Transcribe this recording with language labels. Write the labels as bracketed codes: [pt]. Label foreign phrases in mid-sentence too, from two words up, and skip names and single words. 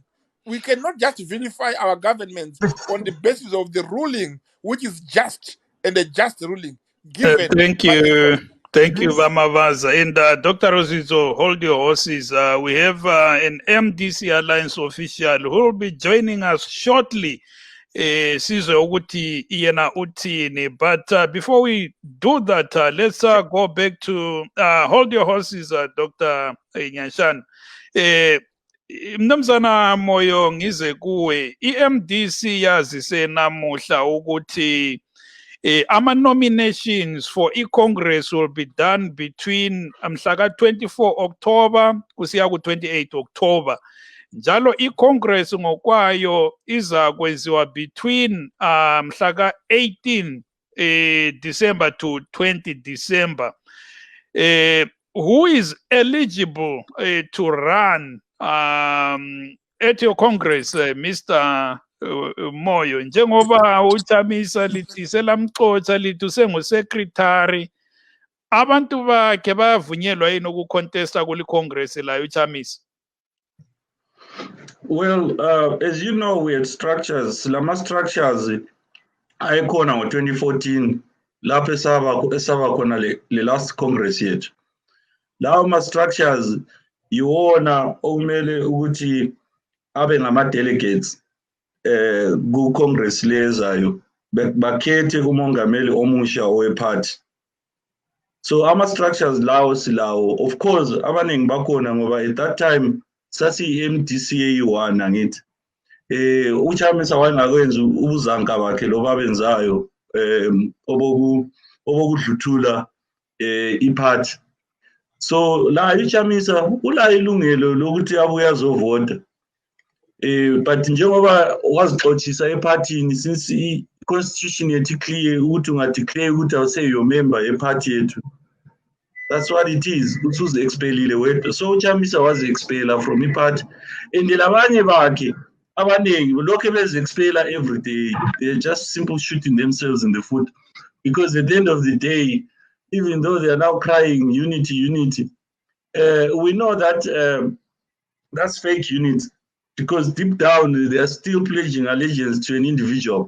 [en] We cannot just vilify our governments on the basis of the ruling, which is just and a just ruling given. Thank you. Thank you, Vamavaza. And Dr. Rosizo, hold your horses. We have an MDC Alliance official who will be joining us shortly. [nd] Sizwe ukuthi yena uthini. [en] But before we do that, let's go back to hold your horses, Dr. [nd] Nyashan. Mnumzana Moyo ngize kuwe, i-MDC yazise namuhla ukuthi ama-nominations for i-Congress [en] will be done between [nd] mhlaka 24 October kusiya ku-28 October. Njalo i-Congress ngokwayo iza kwenziwa between mhlaka 18 December to 20 December. [en] Who is eligible to run at your Congress, Mr. Moyo? [nd] Njengoba uChamisa lithi selamxoxa lithi usengu-secretary, abantu bakhe bayavunyelwa yini ukucontesta kuli Congress la uChamisa? [en] Well, as you know, we had structures. [nd] Lama structures ayikhona ngo-2014 lapho esaba khona le last Congress yethu. Lawo ma-structures yiwona okumele ukuthi abe ngama-delegates ku-Congress lezayo bakhethe umongameli omusha owe-party. So ama-structures lawo silawo. [en] Of course, [nd] abaningi bakhona ngoba [en] at that time [nd] sasiyi-MDCA 1 angithi. uChamisa wangakwenza ubuzanka bakhe lo babenzayo obokudluthula iphathi. So la uChamisa ula ilungelo lokuthi abuye azovota. But njengoba wazixoxisa ephathini, since i-constitution yethu clear ukuthi ungadeclare ukuthi awuse [en] your member [nd] ephathi yethu. [en] That's what it is. [nd] Usuze expelile wedwa. So uChamisa wazi-expela from iphathi. And labanye bakhe abaningi lokho bezi-expela [en] every day. They're just simply shooting themselves in the foot. Because at the end of the day, even though they are now crying unity, unity, we know that that's fake unity. Because deep down, they are still pledging allegiance to an individual.